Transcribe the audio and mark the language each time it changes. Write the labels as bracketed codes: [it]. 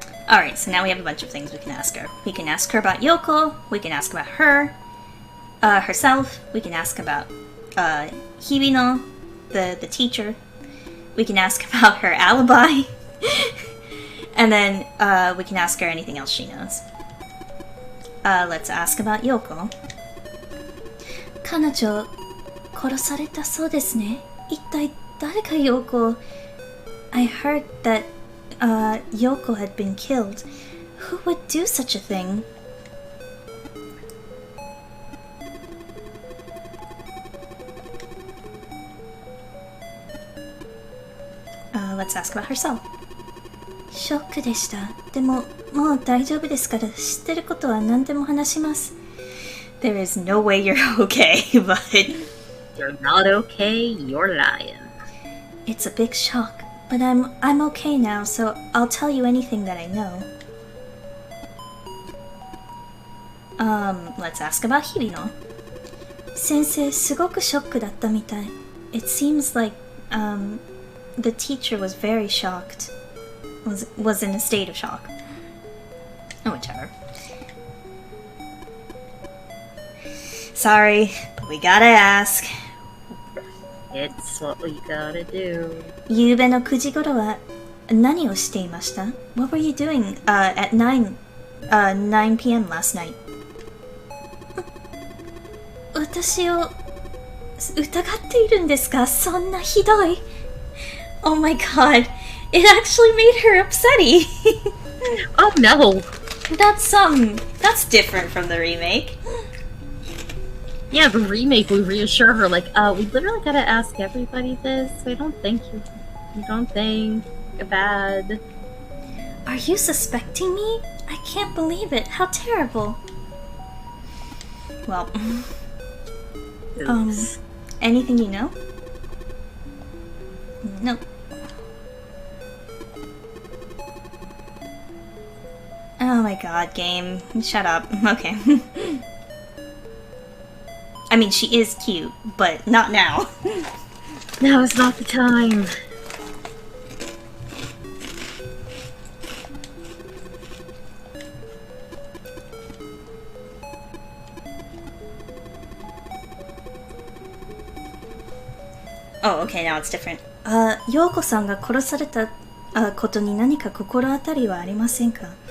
[en] Alright, so now we have a bunch of things we can ask her. We can ask her about Yoko, we can ask about her, herself, we can ask about Hibino, the teacher, we can ask about her alibi, and then we can ask her anything else she knows. Let's ask about Yoko. [ja] 彼女、殺されたそうですね。一体誰がYoko? [en] I heard that Yoko had been killed. Who would do such a thing? Let's ask about herself. [ja] ショックでした。でも、もう大丈夫ですから、知ってることは何でも話します。 [en] There is no way you're okay, but... You're not okay, you're lying. It's a big shock, but I'm okay now, so I'll tell you anything that I know. Let's ask about Hibino. [ja] 先生、すごくショックだったみたい。 [en] It seems like, the teacher was very shocked. Was in a state of shock. Oh, whichever. Sorry, but we gotta ask. It's what we gotta do. [ja] 夕べの9時頃は何をしていました? [en] What were you doing at 9 p.m. last night? [ja] 私を疑っているんですか? そんなひどい. [en] Oh my god. It actually made her upsetty. Oh no. That's different from the remake. Yeah, the remake, we reassure her, like, we literally gotta ask everybody this. We don't think you're bad. Are you suspecting me? I can't believe it. How terrible. Well, Oops. Anything you know? No. Oh my god, game. Shut up. Okay. I mean, she is cute, but not now. Now is not the time. Oh, okay, now it's different. [ja] Yoko-sanが殺されたことに何か心当たりはありませんか?